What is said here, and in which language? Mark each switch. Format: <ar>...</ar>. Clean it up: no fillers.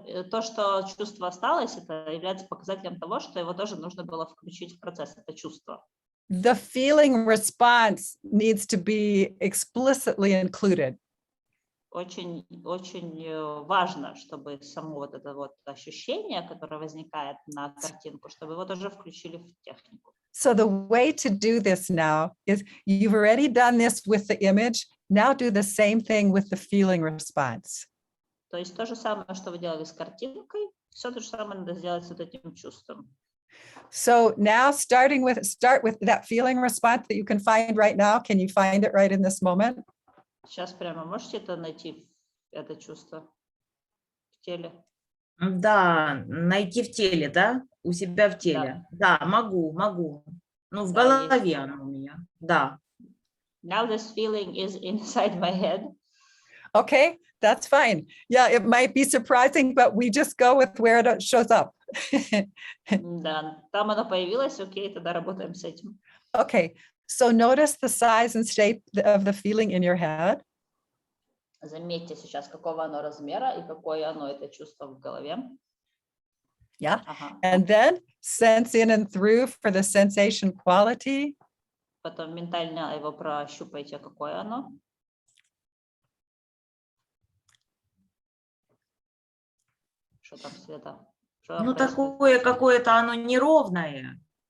<ru>То, что чувство осталось, это является показателем того, что его тоже нужно было включить в процесс, это чувство.</ru> <en>The feeling response needs to be explicitly included.</en> <ru>Очень важно, чтобы само вот это вот ощущение, которое возникает на картинку, чтобы его тоже включили в технику.</ru> <en>So the way to do this now is you've already done this with the image. Now do the same thing with the feeling response.</en> <ru>То есть то же самое, что вы делали с картинкой, все то же самое надо сделать с вот этим чувством.</ru> <en>So now start with that feeling response that you can find right now. Can you find it right in this moment?</en> <ru>Сейчас прямо можете это найти, это чувство в теле? Да, найти в теле, да? У себя в теле. Да, могу. Ну, в Да, голове есть. оно у меня, да.</ru> <en>Now this feeling is inside my head. Okay, that's fine. Yeah, it might be surprising, but we just go with where it shows up.</en> <ru>Да, там оно появилось, окей, тогда работаем с этим.</ru> <en>Okay, so notice the size and shape of the feeling in your head.</en> <ru>Заметьте сейчас, какого оно размера и какое оно это чувство в голове.</ru> <en>Yeah,</en> <ru>Ага.</ru> <en>and then sense in and through for the sensation quality.</en> <ru>Потом ментально его прощупайте, какое оно. Что там, Света? Что там Ну, происходит? такое какое-то оно неровное.</ru>